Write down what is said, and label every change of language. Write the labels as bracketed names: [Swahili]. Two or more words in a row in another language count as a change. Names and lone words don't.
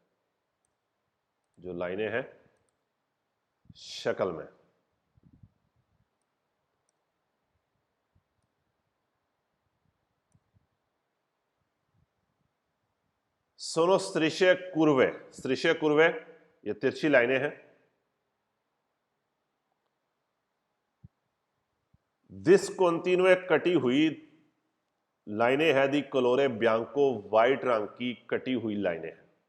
[Hindi] जो लाइनें हैं शक्ल में, [Italian] sono strisce curve, strisce curve [Hindi] ये तिरछी लाइनें हैं। डिसकंटिन्यू कटी हुई लाइनें है [Italian] di colore bianco, [Hindi] वाइट रंग की कटी हुई लाइनें हैं।